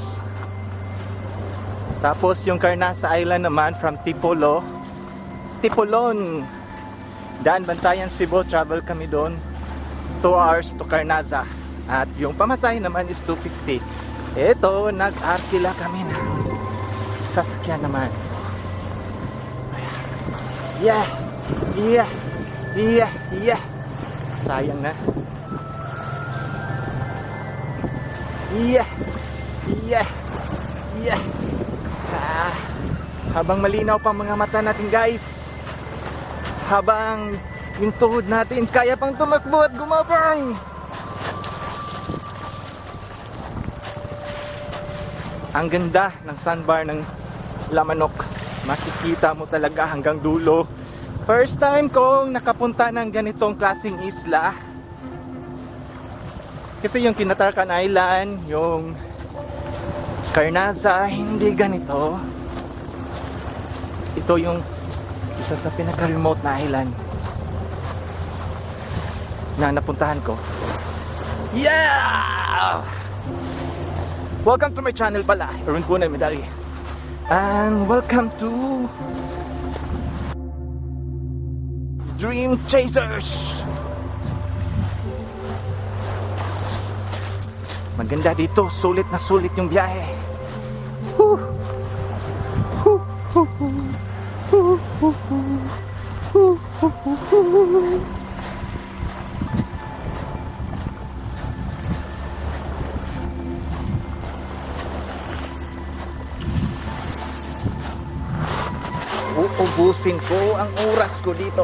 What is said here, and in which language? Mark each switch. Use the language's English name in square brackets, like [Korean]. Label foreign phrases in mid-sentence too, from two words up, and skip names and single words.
[Filipino] Tapos yung Carnasa Island naman from Tipolon, Daan Bantayan, Cebu, travel kami doon 2 hours to Carnasa. At yung pamasahe naman is 250. Ito, nag-arkila kami na sasakyan naman. Yeah! Yeah! Yeah! Yeah! Sayang na. Yeah! Yeah! Yeah! Habang malinaw pang mga mata natin guys, habang yung tuhod natin kaya pang tumakbo at gumapang, ang ganda ng sandbar ng Lamanok. Makikita mo talaga hanggang dulo. [English] First time [Filipino] kong nakapunta ng ganitong klaseng isla. Kasi yung Kinatarkan Island, yung Carnasa, hindi ganito. Ito yung isa sa pinaka-remote na island na napuntahan ko. Yeah! [English] Welcome to my channel [Filipino] pala, Erwin Punay Medali. [English] And welcome to Dream Chasers. [Filipino] Maganda dito, sulit na sulit yung biyahe. Woo! Woo! Woo! Woo! Woo! Woo! Woo! Uubusin ko ang oras ko dito.